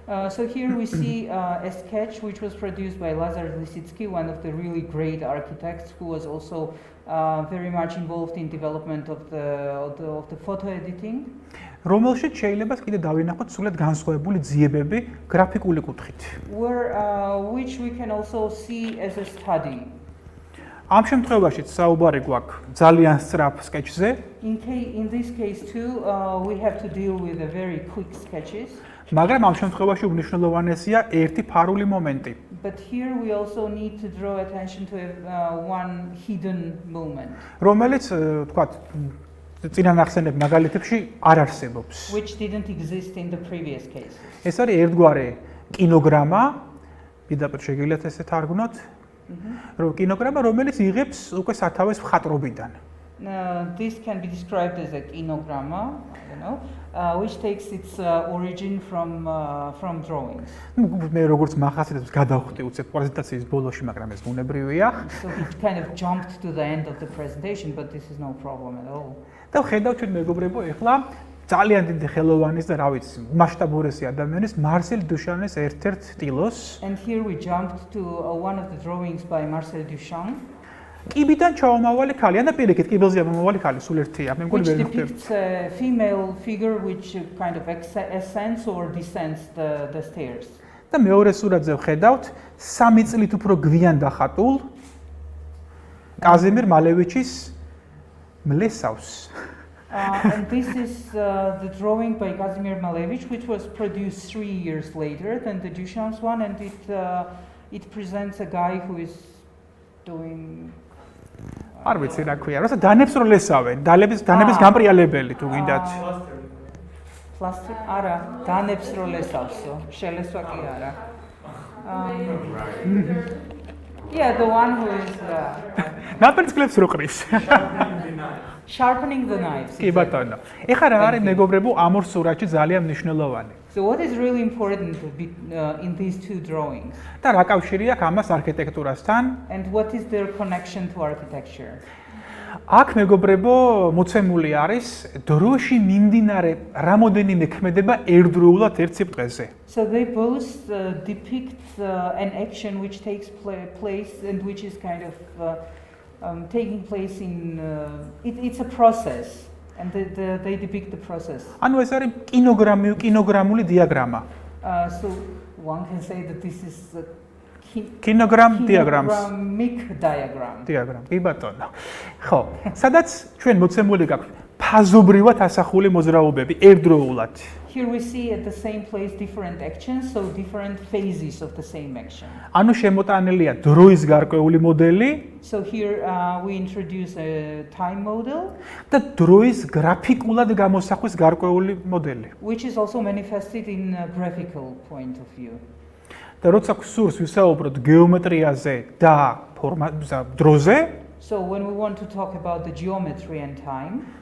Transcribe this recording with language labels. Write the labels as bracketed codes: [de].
[en] So here we see a sketch which was produced by Lazarus Lisitski, one of the really great architects who was also very much involved in development of the photo editing. [ka] რომელშიც შეიძლება კიდე დავინახოთ სულად განსხვავებული ძიებები გრაფიკული კუთხით. [en] Which we can also see as a study. [ka] ამ შემთხვევაშიც საუბარი გვაქვს ძალიან სწრაფ sketch-ზე. [en] In this case too, we have to deal with the very quick sketches. [ka] მაგრამ ამ შემთხვევაში უმნიშვნელოვანესია ერთი ფარული მომენტი. [en] But here we also need to draw attention to one hidden moment. [ka] რომელიც თქვათ წინანახსენებ მაგალითებში არ არსებობს. [en] Which didn't exist in the previous cases. [ka] ეს არის ერთგვარი კინოგრამა, პირდაპირ შეგიძლიათ ესე თარგმნოთ. კინოგრამა, რომელიც იღებს უკვე სათავეს მხატვრობიდან. [en] This can be described as a kinogramma, which takes its origin from drawings. [ka] მე როგორც მახასიათებს გადავხვდი უცებ პრეზენტაციის ბოლოში, მაგრამ ეს ბუნებრივია. [en] So it kind of jumped to the end of the presentation, but this is no problem at all. [ka] და ხედავთ ჩვენ მეგობრებო, ეხლა ძალიან დიდი ხელოვანის და რა ვიცი, მასშტაბურესი ადამიანის Marcel Duchamp's ერთ-ერთ ტილოს. [en] And here we jumped to one of the drawings by Marcel Duchamp. [ka] კიბიდან ჩაომავალი ქალი, ან და პირიქით კიბილზე ამომავალი ქალი, სულ ერთია. მე მგონი ვერ ვხვდები. [en] Which depicts a female figure which kind of ascends or descends the stairs. [ka] და მეორე სურათზე ვხედავთ სამი წლით უფრო გვიან დახატულ კაზიმირ მალევიჩის მლესავს. [en] And this is the drawing by Kazimir Malevich, which was produced 3 years later than the Duchamp's one, and it presents a guy who is doing. [ka] არ ვიცი რა ქვია, როცა დანებს რო ლესავენ, დანების გამპრიალებელი თუ გინდათ. [en] Plaster? [ka] არა, დანებს რო ლესავსო, შელესვა კი არა. [en] Yeah, the one who is [ka] ნაპერწკლებს რო ყრის. [en] Sharpening the knives. [ka] კი ბატონო. ეხლა რა არის მეგობრებო ამ ორ სურათში ძალიან მნიშვნელოვანი? [en] So what is really important in these two drawings? [ka] და რა კავშირი აქვს ამას არქიტექტურასთან? [en] And what is their connection to architecture? [ka] აქ მეგობრებო, მოცემული არის დროში მიმდინარე რამოდენიმე ქმედება ერთდროულად ერთ სიბრტყეზე. [en] So they both depict an action which takes place and which is kind of taking place in it's a process and they depict the process. [ka] ანუ ეს არის კინოგრამული დიაგრამა. [en] So one can say that this is a kinogrammic diagram. [ka] კი ბატონო. ხო, სადაც ჩვენ მოცემული გაქვთ ფაზობრივად ასახული მოძრაობები ერთდროულად. [en] Here we see at the same place different actions, so different phases of the same action. [ka] ანუ შემოტანილია დროის გარკვეული მოდელი [en] So here we introduce a time model [ka] და დროის გრაფიკულად გამოსახვის გარკვეული მოდელი. [en] which is also manifested in a graphical point of view. [ka] და როცა გსურს ვისაუბროთ გეომეტრიაზე და დროზე, [en] So when we want to talk about the geometry and time,